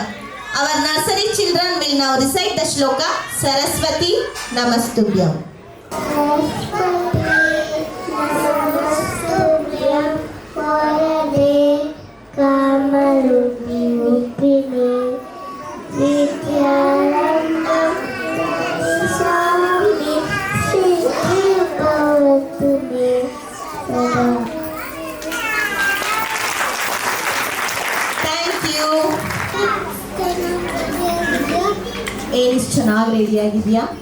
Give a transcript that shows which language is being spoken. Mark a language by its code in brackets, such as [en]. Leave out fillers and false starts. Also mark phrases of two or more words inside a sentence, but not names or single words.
[en] Our nursery children will now recite the shloka Saraswati Namastubhyam. [sa] ವರದೆ ಕಾಮರೂಪಿಣಿ ವಿದ್ಯಾರಂಭ ಸ್ವಾಮಿ ಶ್ರೀ ಭವತುಮೆ ಸದಾ. [en] Thank you. [kn] ಏನಿಷ್ಟು ಚೆನ್ನಾಗಿ ರೆಡಿಯಾಗಿದೆಯಾ?